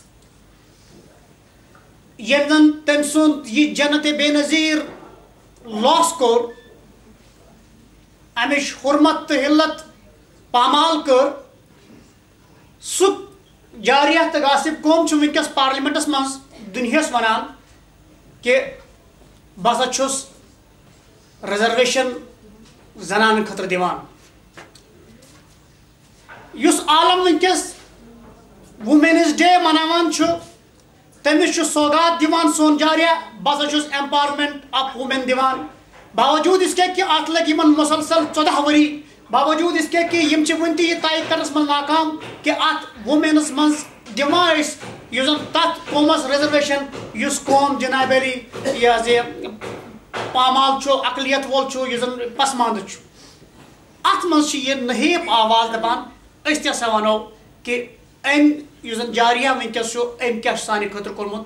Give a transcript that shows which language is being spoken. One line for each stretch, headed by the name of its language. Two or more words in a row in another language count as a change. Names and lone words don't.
Kashmiri: ییٚمۍ زن تٔمۍ سُنٛد یہِ جنتِ بے نظیٖر لاس کوٚر, امِچ حُرمت تہٕ حِلت پامال کٔر, سُہ جاریہ تہٕ غاصب قوم چھُ وٕنکٮ۪س پارلِمنٹس منٛز دُنیاہس ونان کہ بہٕ ہسا چھُس رِزرویشن زنانن خٲطرٕ دِوان. یُس عالم وٕنکٮ۪س ووٗمینٕز ڈے مناوان چھُ تٔمِس چھُ سوگات دِوان سون جاریہ, بہٕ ہسا چھُس
English: empowerment of women
Kashmiri: دِوان.
Urdu: باوجوٗد اس کے کہ
Kashmiri: اتھ لگہِ یِمن مُسلسل 14 ؤری,
Urdu: باوجوٗد اس کے کہ
Kashmiri: یِم چھِ وٕنہِ تہِ یہِ طے کرنس منٛز ناکام کہ اتھ وومینس منٛز دِوان أسۍ یُس زن تتھ قومس رِزرویشن یُس قوم جناب علی یہِ حظ یہِ پامال چھُ, اقلیت وول چھُ, یُس زن پسماندٕ چھُ, اتھ منٛز چھِ یہِ نہیب آواز دپان أسۍ تہِ ہسا ونو کہ أمۍ یُس زن جاریہ وٕنکٮ۪س چھُ أمۍ کیاہ چھُ سانہِ خٲطرٕ کوٚرمُت.